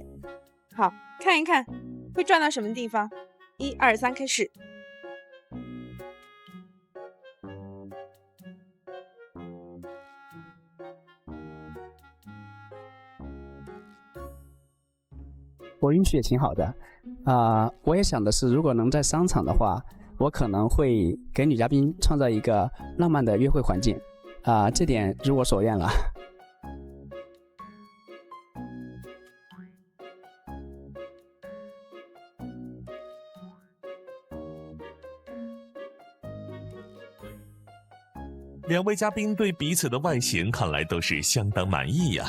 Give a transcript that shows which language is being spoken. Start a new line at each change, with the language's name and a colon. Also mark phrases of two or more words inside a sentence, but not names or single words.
Chinese: 好，看一看會轉到什麼地方。1、2、3，開始。我运气也挺好的，我也想的是，如果能在商場的話，我可能會給女嘉賓創造一個浪漫的約會環境，這點如我所願了。两位嘉賓對彼此的外形看來都是相當滿意呀。